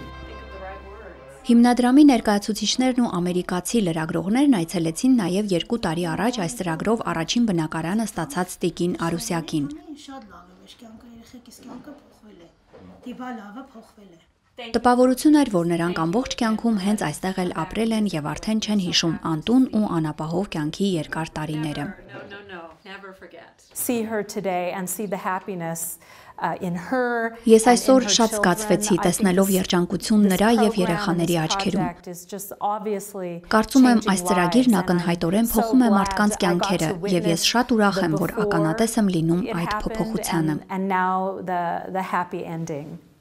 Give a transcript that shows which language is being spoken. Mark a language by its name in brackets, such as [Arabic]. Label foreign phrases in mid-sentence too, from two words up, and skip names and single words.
[Armenian] Հիմնադրամի ներկայացուցիչներն ու ամերիկացի լրագրողներն այցելեցին նաև 2 տարի առաջ այս ծրագրով առաջին բնակարանը ստացած Տիկին Արուսյակին։ Շատ լավ է, մեր կյանքը երեխեքիս կյանքը փոխվել է։ Դիվա լավը փոխվել է։ Տպավորություն էր, որ նրանք ամբողջ կյանքում հենց այստեղ էլ ապրել են եւ արդեն չեն հիշում անտուն ու անապահով կյանքի երկար տարիները։ [English] See her today and see the happiness in her. [Armenian] Ես այսօր շատ զգացվեցի տեսնելով երջանկություն նրա եւ երեխաների աչքերում։ Կարծում եմ այս ծրագիրն ակնհայտորեն փոխում է մարդկանց կյանքերը եւ ես շատ ուրախ եմ, որ ականատես եմ լինում այդ փոփոխությանը։